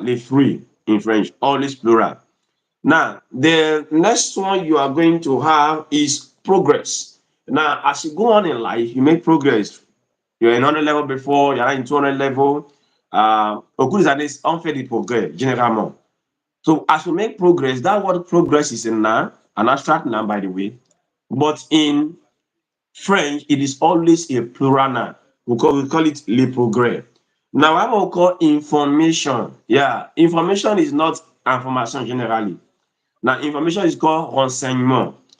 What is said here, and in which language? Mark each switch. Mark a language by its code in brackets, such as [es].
[fr] Les fruits [en] in French, always plural. Now, the next one you are going to have is progress. Now, as you go on in life, you make progress. You're in 100 level before, you're in 200 level. [fr] Au cours des années, on fait des progrès, généralement. [en] So, as you make progress, that word progress is a noun, an abstract noun, by the way. But in French, it is always a plural noun. We call it le progrès. Now, what we call information. Yeah, information is not information generally. Now, information is called renseignement.